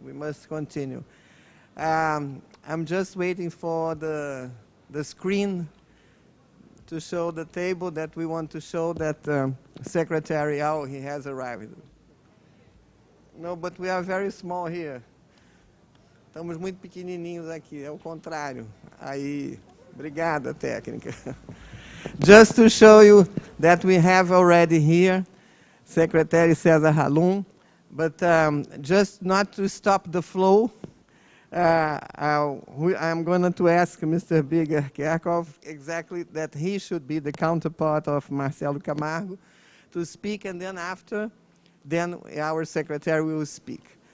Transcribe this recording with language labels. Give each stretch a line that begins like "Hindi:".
English: We must continue. I'm just waiting for the screen to show the table that we want to show that Secretary, he has arrived. No, but we are very small here.
Portuguese: Estamos muito pequenininhos aqui, é o contrário. Aí, obrigada, técnica.
English: Just to show you that we have already here Secretary Cesar Halum, but just not to stop the flow, I'm going to ask Mr. Birger Kerkhoff exactly that he should be the counterpart of Marcelo Camargo to speak, and then after, then our secretary will speak.